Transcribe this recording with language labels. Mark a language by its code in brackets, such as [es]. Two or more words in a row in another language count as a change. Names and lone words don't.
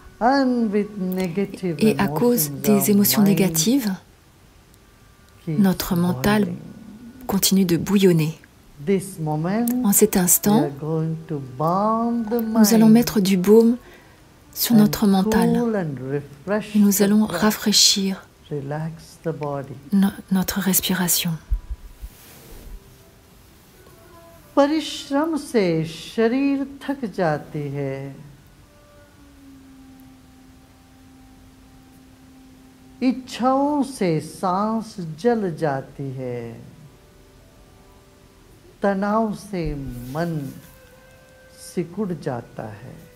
[fr] Et à cause des émotions négatives, notre mental continue de bouillonner. En cet instant, nous allons mettre du baume sur notre mental et nous allons rafraîchir notre respiration. [hi] परिश्रम से शरीर थक जाती है इच्छाओं से सांस जल जाती है, तनाव से मन सिकुड़ जाता है।